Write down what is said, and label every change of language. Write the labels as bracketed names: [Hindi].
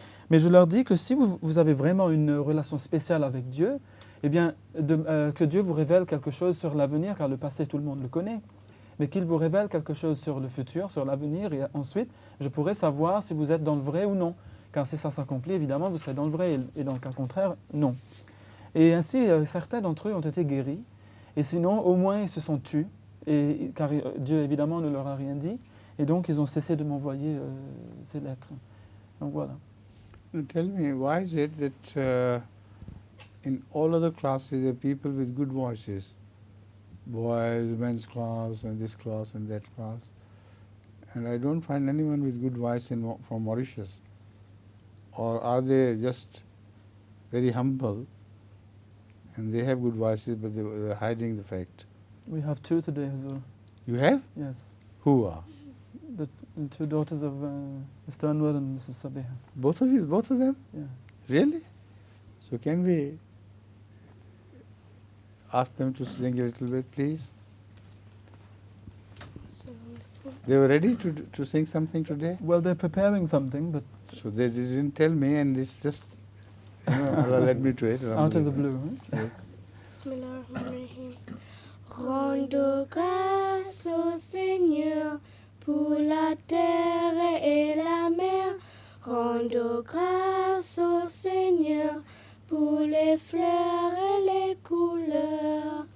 [French] Mais je leur dis que si vous avez vraiment une relation spéciale avec Dieu, eh bien, que Dieu vous révèle quelque chose sur l'avenir, car le passé, tout le monde le connaît, mais qu'il vous révèle quelque chose sur le futur, sur l'avenir, et ensuite, je pourrai savoir si vous êtes dans le vrai ou non. Car si ça s'accomplit, évidemment, vous serez dans le vrai, et dans le cas contraire, non. Et ainsi, certains d'entre eux ont été guéris, et sinon, au moins, ils se sont tus, car Dieu, évidemment, ne leur a rien dit, et donc ils ont cessé de m'envoyer ces lettres. Donc voilà. [English] Tell me, why is it that in all other classes there are people with good voices? Boys, men's class, and this class, and that class. And I don't find anyone with good voice from Mauritius. Or are they just very humble and they have good voices but they're hiding the fact? We have two today as well. You have? Yes. Who are? The two daughters of Mr. Anwar and Mrs. Sabiha. Both of you? Both of them? Yeah. Really? So can we ask them to sing a little bit, please? They were ready to sing something today? Well, they're preparing something, but... So they didn't tell me, and it's just, Allah led me to it. Out of the blue, huh? Yes. [Arabic] Bismillahirrahmanirrahim. [French] Rende grâce au Seigneur pour la terre et la mer. Rende grâce au Seigneur pour les fleurs et les couleurs.